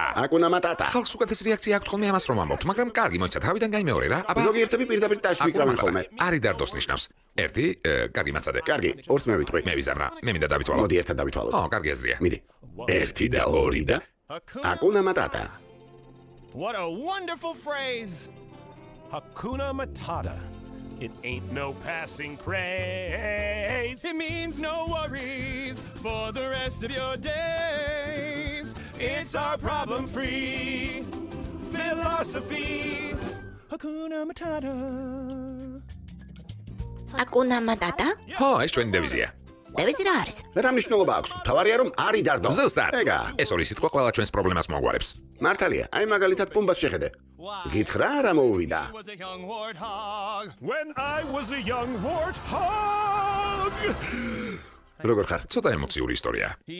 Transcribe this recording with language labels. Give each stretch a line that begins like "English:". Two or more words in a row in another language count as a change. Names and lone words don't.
Georgian: აკუნა მატატა. ხალხს უკეთეს რეაქცია აქვს ხოლმე ამას რომ ამბობთ, მაგრამ კარგი, მოიცა თავიდან გაიმეორე რა. აბა ზოგიერთები პირდაპირ ტაშგვიკრავენ ხოლმე. არი დარდოს ნიშნავს. ერთი, კარგი მაცადე. კარგი, ორს მე ვიტყვი. მე ვიზამ რა. მე მინდა დავითვალო. მოდი ერთად დავითვალოთ. ო, კარგი აზრია. მიდი. ერთი და ორი და აკუნა მატატა.
English: What a wonderful phrase! Hakuna Matata. It ain't no passing craze. It means no worries for the rest of your days. It's our problem-free philosophy. Hakuna Matata.
Georgian: აკუნა მატატა? ხო, ეს ჩვენი დევიზია. დევიზი რა არის? რა მნიშვნელობა აქვს? თავარია რომ არი დარდო. ზუსტად. ეგა. ეს ორი სიტყვა ყველა ჩვენს პრობლემას მოგვარებს. მართალია, აი მაგალითად პუმბას შეხედე. გითხრა რა მოუვიდა?
English: Was a young warthog. When I was a young warthog.
Georgian: როგორ ხარ? ცოტა ემოციური ისტორია.